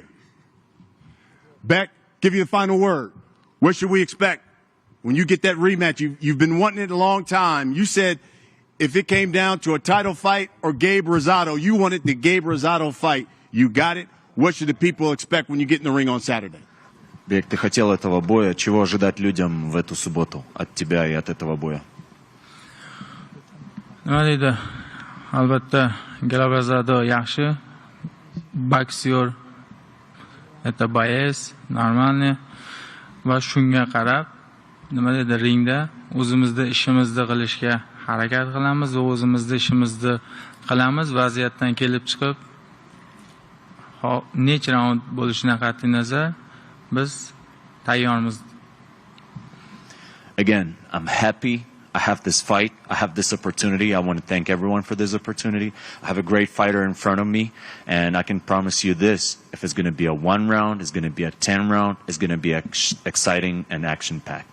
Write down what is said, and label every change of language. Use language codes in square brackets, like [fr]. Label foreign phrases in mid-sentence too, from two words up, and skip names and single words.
[en] Beck, give you the final word. What should we expect when you get that rematch? You've been wanting it a long time. You said if it came down to a title fight or Gabe Rosado, you wanted the Gabe Rosado fight. You got it. What should the people expect when you get in the ring on Saturday? [ru] Бек, ты хотел этого боя. Чего ожидать людям в эту субботу от тебя и от этого боя? [uz] Nima deydi? Albatta, Gabe yaxshi boksyor. [ru] Это боец, нормальный. [uz] Va shunga qarab, nima deydi, ringda o'zimizda ishimizni qilishga harakat qilamiz va o'zimizda ishimizni qilamiz. Vaziyatdan kelib chiqib, necha raund bo'lishidan qat'iy nazar biz tayyormiz. [en] Again, I'm happy. I have this fight. I have this opportunity. I want to thank everyone for this opportunity. I have a great fighter in front of me, and I can promise you this: if it's going to be a 1 round, it's going to be a 10 round, it's going to be exciting and action-packed.